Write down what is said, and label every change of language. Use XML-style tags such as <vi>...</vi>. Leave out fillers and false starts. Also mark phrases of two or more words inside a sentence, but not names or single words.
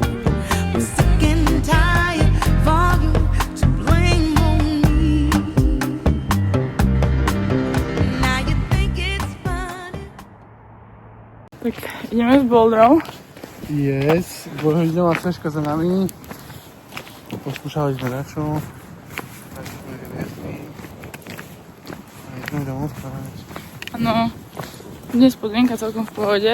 <en>I'm sick and tired for you to blame on me. Now you think it's funny.</en> <sk>Tak ideme s bouldrou. Yes, dvojhodinová seška za nami. Poskúšali sme dačo. Tak sme vyviezli. A ideme domov spávať. Áno, dnes podmienka celkom v pohode.</sk>